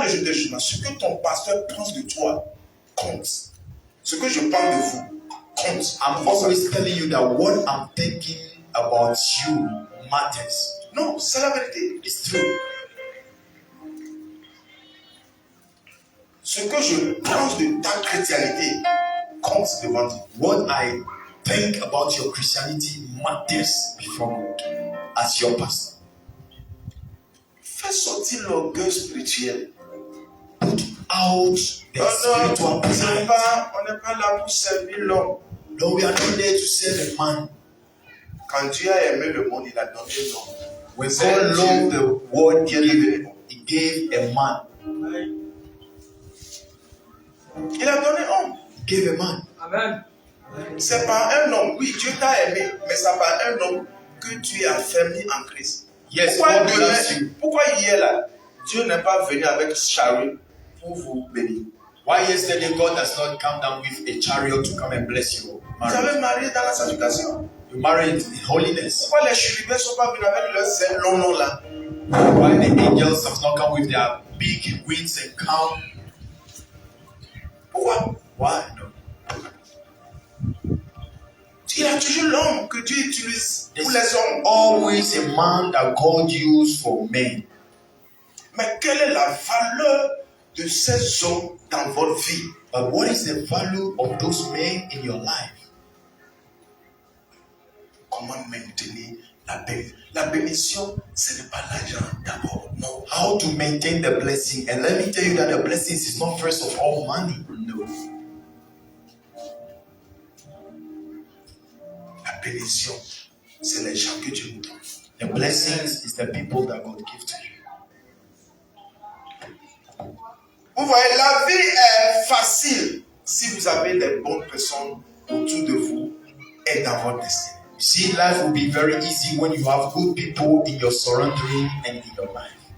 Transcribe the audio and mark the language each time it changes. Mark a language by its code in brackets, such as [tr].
[fr] je te jure, ce que ton pasteur pense de toi compte. Ce que je parle de vous compte. [en] I'm always telling you that what I'm thinking about you matters. [fr] Non, c'est la vérité. [en] It's true. [fr] Ce que je pense de ta chrétienté compte devant Dieu. [en] What I think about your Christianity matters before God as your pastor. [fr] Fais sortir l'orgueil spirituel. [en] Put out the spiritual pride. [fr] On n'est pas là pour servir l'homme. [en] No, we are not there to serve a man. [fr] Quand Dieu a aimé le monde, il a donné l'homme. [en] When God loved the world, He gave a man. [fr] Il a donné homme. [en] He gave a man. Amen. [fr] C'est par un homme. Oui, Dieu t'a aimé, mais c'est par un homme que tu es affermi en Christ. [en] Yes, [fr] pourquoi hier là, Dieu n'est pas venu avec chariot pour vous bénir? [en] Why yesterday God has not come down with a chariot to come and bless you? [fr] Vous avez marié dans la sanctification. [en] You married in holiness. [fr] Pourquoi les chérubins ne sont pas venus avec leurs longs noms là? [en] Why the angels have not come with their big wings and come? [fr] Pourquoi? [en] Why? No. [fr] Il y a toujours l'homme que Dieu utilise pour les hommes. [en] Always a man that God used for men. [fr] Mais quelle est la valeur de ces hommes dans votre vie? [en] But what is the value of those men in your life? [fr] Comment maintenir la bénédiction? La bénédiction, ce n'est pas l'argent d'abord, non. [en] How to maintain the blessing? And let me tell you that the blessing is not first of all money. No. [fr] La bénédiction, c'est les gens que Dieu nous donne. [en] The blessings is the people that God gives to you. [fr] Vous voyez, la vie est facile si vous avez les bonnes personnes autour de vous et dans votre destin. [en] You see, life will be very easy when you have good people in your surrounding and in your life.